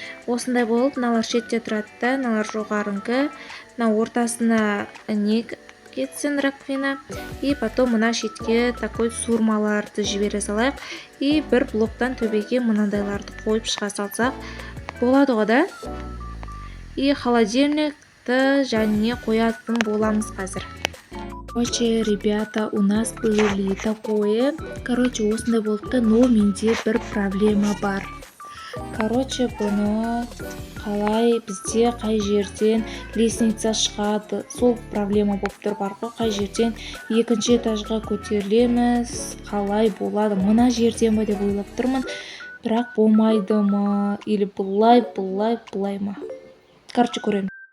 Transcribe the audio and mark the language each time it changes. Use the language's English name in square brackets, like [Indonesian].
[Kazakh] Осындай болып, мыналар шетте тұрады да, мыналар жоғарыңғы, ортасына не кетсін, раковина, и потом мына шетке такой сурмаларды жібере салайық, и бір блоктан төбеге мынандайларды қойып шыға салсақ болады ғой, да? И холодильникті және қоятын боламыз қазір. [Russian] Короче, ребята, у нас были такое. [Kazakh] Короче, осындай болыпты, но менде бір проблема бар. Короче, бұны қалай бізде қай жерден лестница шығады, сол проблема болып тұр, бар ғой, қай жерден екінші этажға көтерілеміз, қалай болады, мына жерден ба деп ойлап тұрмын, бірақ болмайды ма, или бұлай ма. Короче, көремін.